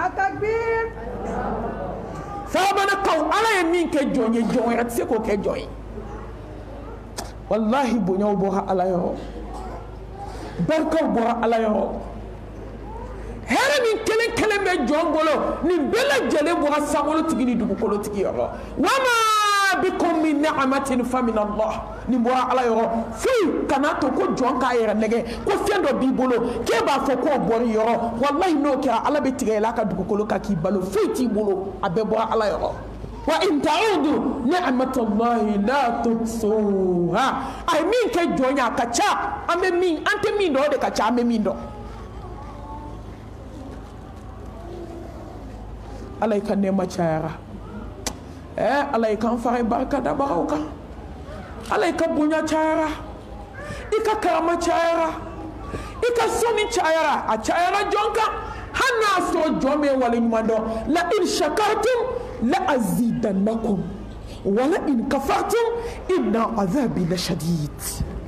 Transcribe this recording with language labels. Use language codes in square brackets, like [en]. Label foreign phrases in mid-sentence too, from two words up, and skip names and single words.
[bm] Farabanakaw Ala ye min kɛ jɔn ye jɔn wɛrɛ tɛ se k'o kɛ jɔn ye wallahi bonyaw bɔra Ala yɔrɔ barikaw bɔra Ala yɔrɔ hɛrɛ min kelen bɛ jɔn bolo nin bɛɛ lajɛlen bɔra sankolotigi ni dugukolotigi yɔrɔ [ar] وما بكم من نعمة فمن الله [bm] nin bɔra Ala yɔrɔ foyi kana to ko jɔn k'a yɛrɛ nɛgɛ ko fɛn dɔ b'i bolo k'e b'a fɔ k'o bɔr'i yɔrɔ wallahi n'o kɛra Ala bɛ tigɛ yɛlɛ a ka dugukolo kan k'i balo foyi t'i bolo a bɛɛ bɔra Ala yɔrɔ [ar] وإن تعدوا نعمة الله لا تحصوها [bm] ay min kɛ jɔn ye a ka ca an tɛ min dɔn o de ka ca an bɛ min dɔn Ala ka nɛɛma cayara Ala kan fara barika dabagaw kan Ala ka bonya cayara i ka karama cayara i ka sɔnni cayara a cayara jɔn kan hali n'a sɔrɔ jɔn bɛ waleɲuman dɔn la [ar] إن شكرتم لأزيدنكم ولئن كفرتم إن عذابي لشديد